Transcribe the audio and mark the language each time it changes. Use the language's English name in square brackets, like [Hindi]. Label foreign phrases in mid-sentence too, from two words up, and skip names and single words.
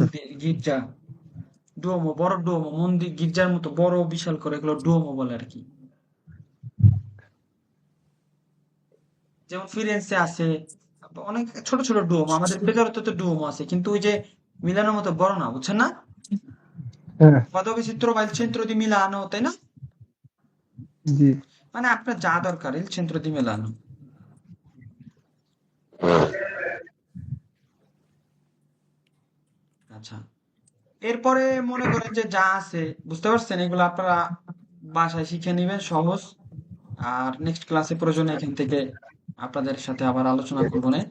[Bangla] মন্দির, গির্জা, ডুওমো, বড় ডুওমো, মন্দির গির্জার মতো বড় বিশাল করে, এগুলো ডুওমো বলে আর কি। যেমন ফিরেন্সে আছে অনেক ছোট ছোট ডুওমো, আমাদের বেকারত্ব তো ডুওমো আছে, কিন্তু ওই যে মিলানোর মতো বড় না, বুঝছেন না? হ্যাঁ পদবী চিত্র বা [Italian] il centro di Milano, [Bangla] তাই না? জি। মানে আপনার যা দরকার [Italian] il centro di Milano। [Bangla] আচ্ছা, এরপরে মনে করেন যে যা আছে বুঝতে পারছেন, এগুলো আপনারা বাসায় শিখে নেবেন সহজ। আর নেক্সট ক্লাসে প্রয়োজনে এখান থেকে আপনাদের সাথে আবার আলোচনা করবো না।